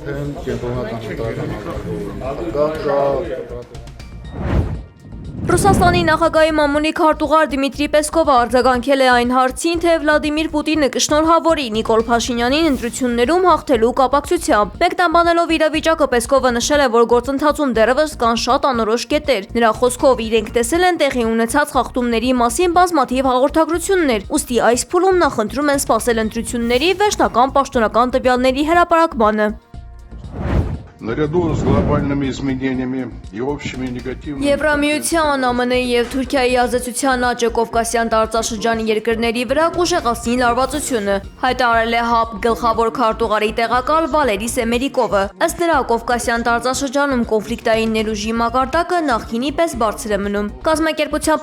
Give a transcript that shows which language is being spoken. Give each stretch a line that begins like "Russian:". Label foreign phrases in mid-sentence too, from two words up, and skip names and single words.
Armenian: Ռուսաստանի նախագահի մամուլի քարտուղար Դիմիտրի Պեսկովը արձագանքել է այն հարցին, թե Վլադիմիր Պուտինը կշնորհավորի Նիկոլ Փաշինյանին ընտրություններում հաղթելու կապակցությամբ։ Մեկնաբանելով իրավիճակը Պեսկովը նշել է, որ գործընթացում դեռևս կան շատ անորոշ կետեր։ Նրա խոսքով իրենք տեսել են տեղի ունեցած խախտումների մասին բազմաթիվ հաղորդագրություններ, ուստի այս փուլում նա խնդրում են սպասել ընտրությունների վերջնական պաշտոնական տվյալների հրապարակմանը։
Russian: Наряду с глобальными изменениями и общими негативными...
Armenian: Եվրամիության, ԱՄՆ-ի եւ Թուրքիայի ազդեցության աճը Կովկասյան տարածաշրջանի երկրների վրա կուժեղացնի լարվածությունը, հայտարարել է ՀԱՊ գլխավոր քարտուղարի տեղակալ Վալերի Սեմերիկովը։ Ըստ նրա, Կովկասյան տարածաշրջանում կոնֆլիկտային ներուժի մակարդակը նախկինի պես բարձր է մնում։ Կազմակերպության